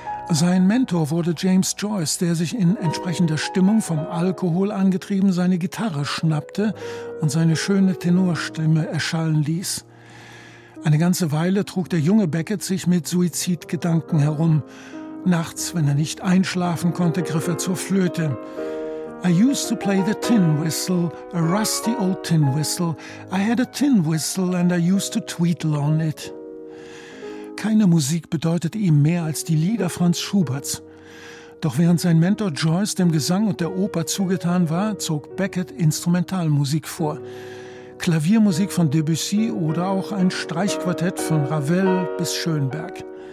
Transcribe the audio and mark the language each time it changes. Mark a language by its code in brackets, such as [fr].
[de] Sein Mentor wurde James Joyce, der sich in entsprechender Stimmung vom Alkohol angetrieben seine Gitarre schnappte und seine schöne Tenorstimme erschallen ließ. Eine ganze Weile trug der junge Beckett sich mit Suizidgedanken herum. Nachts, wenn er nicht einschlafen konnte, griff er zur Flöte. [en] I used to play the tin whistle, a rusty old tin whistle. I had a tin whistle and I used to tweedle on it. [de] Keine Musik bedeutete ihm mehr als die Lieder Franz Schuberts. Doch während sein Mentor Joyce dem Gesang und der Oper zugetan war, zog Beckett Instrumentalmusik vor. Klaviermusik von Debussy oder auch ein Streichquartett von Ravel bis Schönberg.